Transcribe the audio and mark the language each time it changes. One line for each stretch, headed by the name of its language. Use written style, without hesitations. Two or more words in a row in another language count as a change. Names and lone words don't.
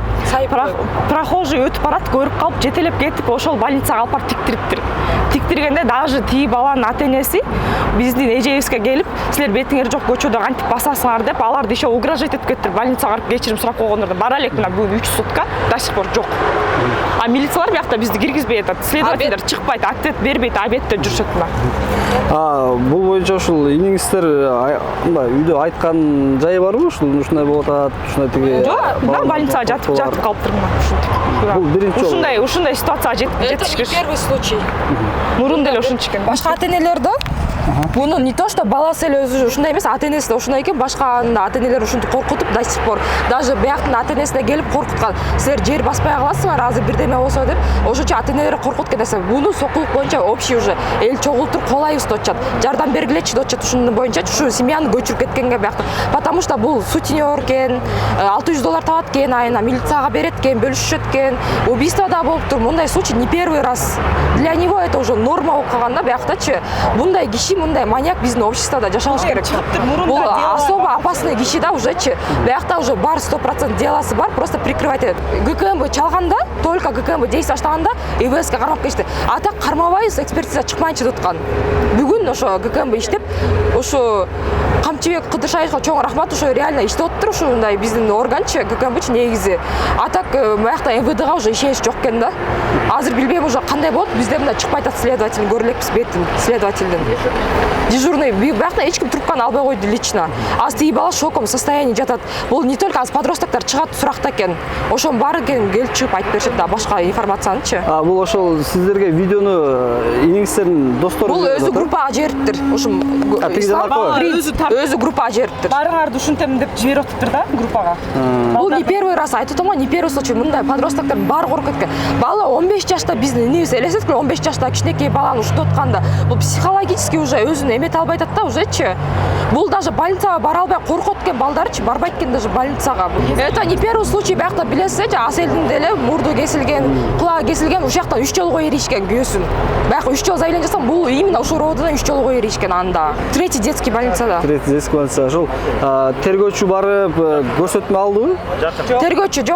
Kyrgyz: Прохожий өтүп барат, көрүп калып, жетелеп кетип, ошол больницага алып барып тиктириптир. Тиктиргенде даже тиги баланын ата энеси биздин эжебизге келип, силер бетиңер жок көчөдө кантип басасыңар деп, аларды
Russian: еще угрожать
Kyrgyz: этип кеттир. Больницага барып кечирим сурап койгондор. Бара элек мына бүгүн 3 сутка
Russian: до сих пор
Kyrgyz: жок. А милициялар биякта бизди киргизбей атат. Следовательдер чыкпайт, ответ бербейт, обедте жүрүшөт мына. Бул боюнча ушул иниңиздер мындай үйдө айткан жайы барбы? Ушундай болуп атат, ушундай тиги. Жок, да, больницага жатып калыптыр мына. Бул биринчи жолу. Ушундай ситуацияга жетишкиш.
Russian: Это не первый случай.
Kyrgyz: Мурун деле ушунча экен. Башка ата энелер да буну
Russian: не то что
Kyrgyz: баласы эле өзү ушундай эмес, ата энеси да ушундай экен, башка ата энелер ушинтип коркутуп
Russian: до сих пор.
Kyrgyz: Даже бияктын ата энесине келип коркуткан. Силер жер баспай каласыңар, азыр бирдеме болсо деп, ошончо ата энелер коркуткан нерсе. Буну Сокулук боюнча
Russian: общий уже
Kyrgyz: эл чогултуруп колайбыз деп атышат. Жардам бергилечи деп атышат. Ушунун боюнча ушу семьяны көчүрүп кеткенге биякта.
Russian: Потому что
Kyrgyz: бул сутенер экен, $600 табат экен айына, милицияга берет экен, бөлүшөт экен. Убийство да болуптур. Мындай
Russian: случай не первый раз. Для него это уже норма
Kyrgyz: болуп калган да, бияктачы. Мындай киши, мындай маньяк биздин обществода жашабыш керек. Бул
Russian: особо опасный
Kyrgyz: киши да ужечи. Биякта уже бар 100% деласы бар,
Russian: просто прикрывать
Kyrgyz: этет. ГКМБ чалганда,
Russian: только ГКМБ действие
Kyrgyz: баштаганда ИВСке кармап кетти. А так кармабайбыз, экспертиза чыкмайынча деп аткан. Бүгүн ошо ГКМБ иштеп, ошо Камчыбек Кыдыршаевга чоң рахмат, ошо реально иштеп отур, ушундай биздин органчы ГКМБчы негизи. А так биякта МВДга уже ишенич жок экен да. Азыр билбейм уже кандай болот, бизде мына чыкпай атат следователь, көрө элекпиз бетин следовательдин. Дежурный биякта эч ким трубканы албай койду лично. Азыр тиги бала
Russian: в шоковом состоянии
Kyrgyz: жатат. Бул
Russian: не только
Kyrgyz: аз подростоктор чыгат суракта экен. Ошонун баары келип чыгып айтып беришет да башка информациянычы. Бул ошол сиздерге видеону иниңиздердин достору. Бул өзү группага жибериптир. Ушу Ислам өзү группага жибериптир. Барыңарды ушинтем деп жиберип атыптыр да группага. Бул
Russian: не первый раз
Kyrgyz: айтып атам,
Russian: не первый случай.
Kyrgyz: Мындай подростоктор баары коркуп кеткен. Бала 15 жашта биздин энебиз элестетип 15 жашта кичинекей баланы ушинтип атканда, бул
Russian: психологически уже
Kyrgyz: өзүн эмете албай атат да, уже Бул даже больницага бара албай коркуп аткен балдарчы барбайт экен даже больницага.
Russian: Это не первый случай,
Kyrgyz: биякта билесиз, Аселдин деле мурду кесилген, кулагы кесилген, ушул жактан 3 жолго ийришкен күйөөсүн. Баягы 3 жол заявление жасасам, бул именно ушул роддодан 3 жолго ийришкен анда.
Russian: Третий детский
Kyrgyz: больницада.
Russian: Третий детский
Kyrgyz: больница. Ошол тергөөчү барып көрсөтмө алдыбы? Тергөөчү жок.